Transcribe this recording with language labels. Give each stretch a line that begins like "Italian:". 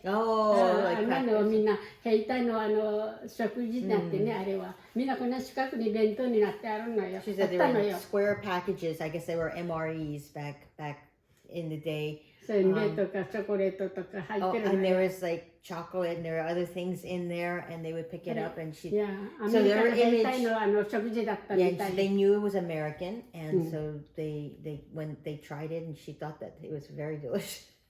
Japanese: みんな兵隊の食事だってね、あれは。みんなこんな四角に弁当になってあるのよ。
English: She said they were square packages. I guess they were MREs back in the day.
Japanese: せんべいとかチョコレートとか入ってるのよ。
English: And there was like chocolate and there were other things in there, and they would pick it up and she. Yeah, So their image. Yeah, they knew it was American, and so when they tried it, and she thought that it was very delicious.